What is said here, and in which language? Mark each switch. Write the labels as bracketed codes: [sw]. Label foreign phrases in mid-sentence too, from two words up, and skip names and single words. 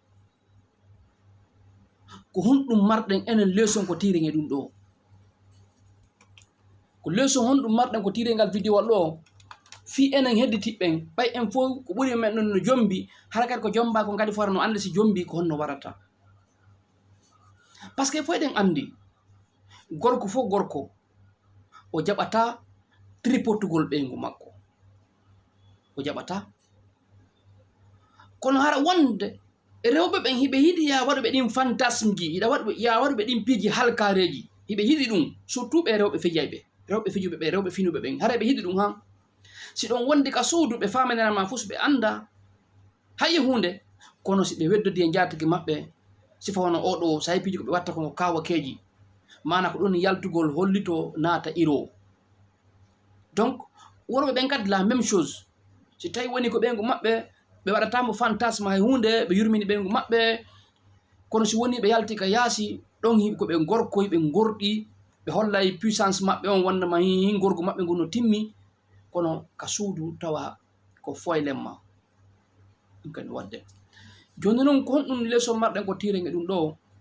[ff] ko honɗum marɗen enen leçon ko tiren e ɗum ɗo ko leçon honɗum marɗen ko tiren ngal vidéo wal ɗo fi enen hedditiɓɓen ɓay en fof ko ɓuri men ɗon no jombi hara kadi ko jomba ko kadi fora no anda si jombi ko honno warata [fr] par ce que [ff] fo eɗen andi gorko fof gorko o jaɓata tripotugol ɓeygu makko o jaɓata kono hara wonde rewɓe ɓen hiɓe yiɗi ya waɗuɓe ɗin fantasme ji ya waɗuɓe ɗin piiji halkareji hiɓe yiɗi ɗum surtout ɓe rewɓe fijayɓe rewɓe fijuɓe ɓe rewɓe finuɓe ɓen hara ɓe yiɗi ɗum han si ɗon wondi ka suudu ɓe famanirama fuu so ɓe anda hayi hunde kono si ɓe weddodi e jatigi maɓɓe sifa wono oɗo sayi piiji ko ɓe watta ko kawakeji mana ko ɗon yaltugol hollito naata iro donc worɓe ɓen kadi [fr] la même chose [ff] si tawi woni ko ɓengu maɓɓe ɓe waɗatamo fantasme hay hunde ɓe yurmini ɓengu maɓɓe kono si woni ɓe yalti ka yaasi ɗon hiɓe koɓe gorkoy ɓe gorɗi ɓe hollay puissance maɓɓe on wondema hin gorgu maɓɓe ngu no timmi kono ka suudu tawa ko foylemma ɗum kadi wadde joni noon ko honɗum leçon marɗen ko tiren e ɗum ɗo